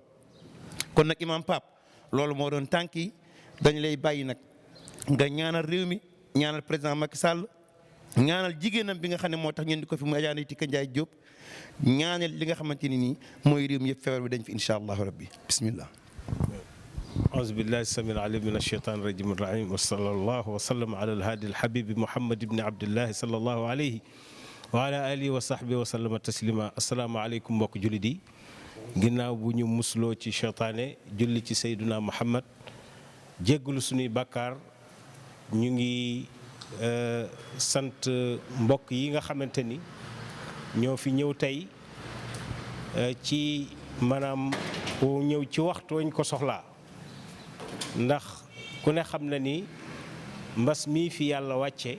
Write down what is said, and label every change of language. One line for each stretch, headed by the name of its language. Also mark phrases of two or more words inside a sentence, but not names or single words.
Wolof: kon nag imam Pape loolu moo doon tànk yi dañ lay bàyyi nag nga ñaanal réew mi ñaanal président Macky Sall ñaanal jigéenam bi nga xam ne moo tax ñun di ko fi mu Adja Ndeye Tika Ndiaye Diop ñaanal li nga xamante ni nii mooy réew mi yëpp feebar bi dañ fi
Arabic: إن شاء الله ربي بسم الله. أعوذ بالله السميع العليم من الشيطان الرجيم الرجيم وصلى الله وسلم على الهادي الحبيب محمد بن عبد الله صلى الله عليه وعلى آله وصحبه وسلم تسليما السلام عليكم
Wolof: mbokk jullit yi ginnaaw bu ñu musloo ci seytaane julli ci Seydina Muhammad jéggalu suñuy bàkkaar ñu ngi sant mbokk yi nga xamante ni ñoo fi ñëw tey ci maanaam ñëw ci waxtu wañ ko soxlaa ndax ku ne xam na ni mbas mii fi yàlla wàcce